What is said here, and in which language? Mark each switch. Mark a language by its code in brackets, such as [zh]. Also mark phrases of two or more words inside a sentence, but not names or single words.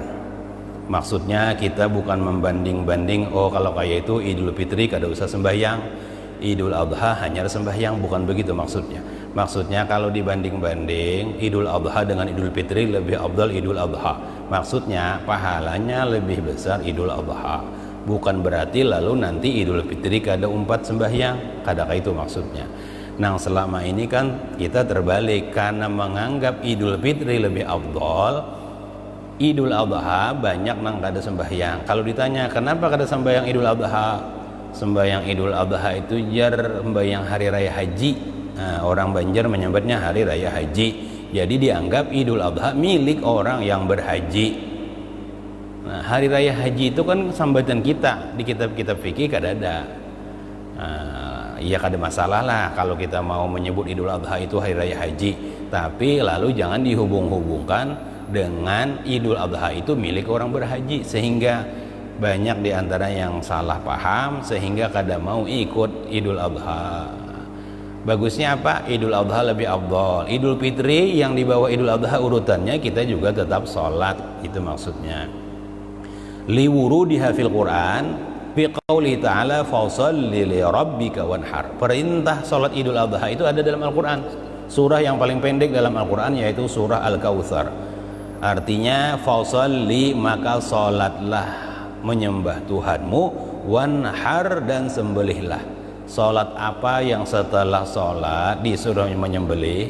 [id] Maksudnya kita bukan membanding-banding, oh kalau kayak itu Idul Fitri [bjn] kada usah [id] sembahyang, Idul Adha hanya sembahyang, bukan begitu maksudnya. Maksudnya kalau dibanding-banding Idul Adha dengan Idul Fitri lebih afdal Idul Adha. Maksudnya pahalanya lebih besar Idul Adha. Bukan berarti lalu nanti Idul Fitri [bjn] kada umpat [id] sembahyang, kadang itu maksudnya. Nah selama ini kan kita terbalik, karena menganggap Idul Fitri lebih afdal, Idul Adha banyak [bjn] nang kada [id] sembahyang. Kalau ditanya kenapa kada sembahyang Idul Adha, sembahyang Idul Adha itu jar sembahyang hari raya haji. Nah, orang Banjar menyebutnya hari raya haji. Jadi dianggap Idul Adha milik orang yang berhaji. Nah, hari raya haji itu kan sambatan kita di kitab-kitab fikih [bjn] kada ada. [id] Ya [bjn] kada masalah [id] lah kalau kita mau menyebut Idul Adha itu hari raya haji, tapi lalu jangan dihubung-hubungkan dengan Idul Adha itu milik orang berhaji, sehingga banyak diantara yang salah paham sehingga [bjn] kada mau [id] ikut Idul Adha. Bagusnya apa? Idul Adha lebih afdal. Idul Fitri yang dibawa Idul Adha urutannya kita juga tetap sholat, itu maksudnya. [ar] لورودها في القرآن في قوله تعالى فصل لربك وانحر. [id] Perintah salat Idul Adha itu ada dalam Al-Qur'an. Surah yang paling pendek dalam Al-Qur'an yaitu surah Al-Kautsar. Artinya fasholli, maka salatlah menyembah Tuhanmu, wanhar, dan sembelihlah. Salat apa yang setelah salat disuruh menyembelih?